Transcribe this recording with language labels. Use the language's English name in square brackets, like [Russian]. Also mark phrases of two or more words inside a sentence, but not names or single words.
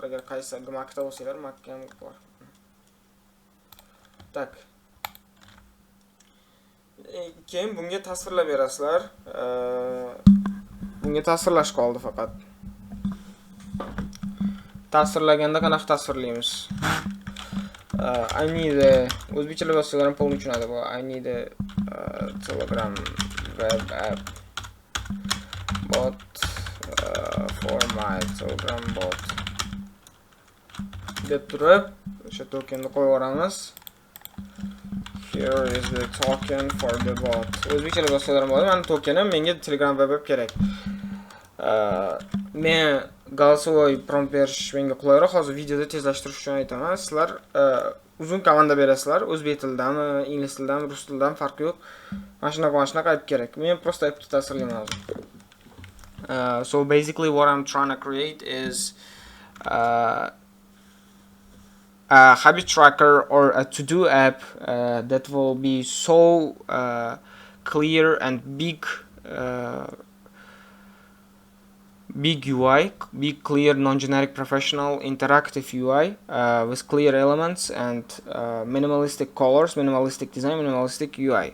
[Uzbek] Agar qaysi Mac'da bo'lsanglar, Mac'ga ham bor. Tak. Keyin bunga tasvirlab berasizlar. Bunga tasvirlash qoldi faqat. Tasvirlaganda qanaqa tasvirlaymiz? [English] I need [Uzbek] o'zbekcha yozsalar ham pol tushunadi bu. [English] I need Telegram web app bot for my Telegram bot [Uzbek] deb turib o'sha tokenni qo'yib yuboramiz. [English] Here is the token for the bot. [Uzbek] O'zbekcha yozsalar ham bo'ladi. Meni tokenim, menga Telegram [English] web app [Uzbek] kerak. Men голосовой prompt berish menga qulayroq. Hozir videoda tezlashtirish uchun aytaman. Sizlar uzun komanda berasizlar. O'zbek tilidami, ingliz tilidami, rus tilidami farqi yo'q. Mana shunaqa ayb kerak. Men prosta ayb tasvirlayman hozir. [English] So basically what I'm trying to create is a habit tracker or a to-do app that will be so clear and big UI, big, clear, non-generic, professional, interactive UI with clear elements and minimalistic colors, minimalistic design, minimalistic UI.